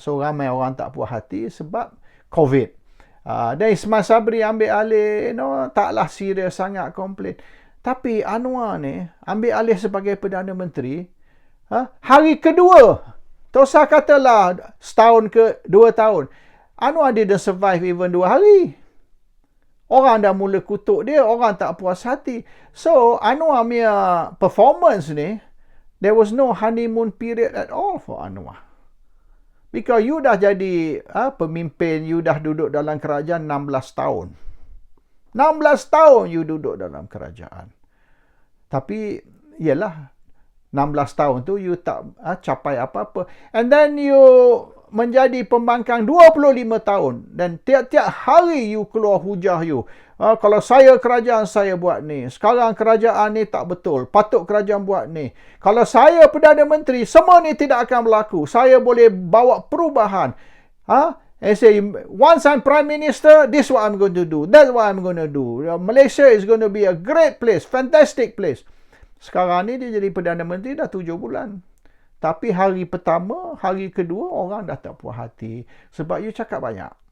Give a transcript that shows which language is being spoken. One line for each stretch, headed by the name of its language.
Malay: So, ramai orang tak puas hati sebab COVID. Dan Ismail Sabri ambil alih. Taklah serius sangat komplain. Tapi Anwar ni ambil alih sebagai Perdana Menteri. Hari kedua. Tak usah katalah setahun ke 2 tahun. Anwar
English: didn't survive even
Malay: 2 hari. Orang dah mula kutuk dia. Orang tak puas hati.
English: So, Anwar punya performance ni, there was no honeymoon period at all for Anwar.
Malay: Because you dah jadi pemimpin, you dah duduk dalam kerajaan 16 tahun. 16 tahun you duduk dalam kerajaan. Tapi, yelah, 16 tahun tu you tak capai apa-apa.
English: And then
Malay: you menjadi pembangkang 25 tahun. Dan tiap-tiap hari you keluar hujah you. Kalau saya kerajaan, saya buat ni. Sekarang kerajaan ni tak betul. Patut kerajaan buat ni. Kalau saya Perdana Menteri, semua ni tidak akan berlaku. Saya boleh bawa perubahan.
English: And say, once I'm Prime Minister, this is what I'm going to do. That's what I'm going to do. Malaysia is going to be a great place. Fantastic place.
Malay: Sekarang ni dia jadi Perdana Menteri dah 7 bulan. Tapi hari pertama, hari kedua, orang dah tak puas hati. Sebab you cakap banyak.